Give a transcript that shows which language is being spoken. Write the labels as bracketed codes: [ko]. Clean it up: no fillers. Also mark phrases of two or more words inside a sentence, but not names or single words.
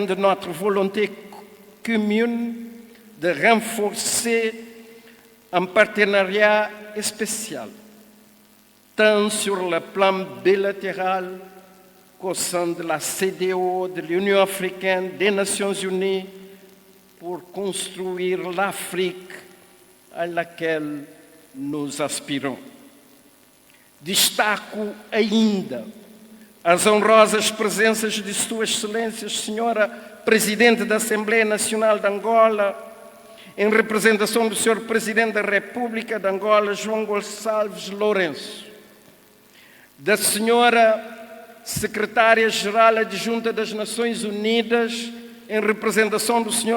[fr] de notre volonté commune de renforcer un partenariat spécial, tant sur le plan bilatéral qu'au sein de la CEDEAO, de l'Union africaine, des Nations unies, pour construire l'Afrique a laquelle nos aspirons. [pt] Destaco ainda as honrosas presenças de Sua Excelência, Senhora Presidente da Assembleia Nacional de Angola, em representação do Sr. Presidente da República de Angola, João Gonçalves Lourenço, da Senhora Secretária-Geral Adjunta das Nações Unidas, em representação do Sr.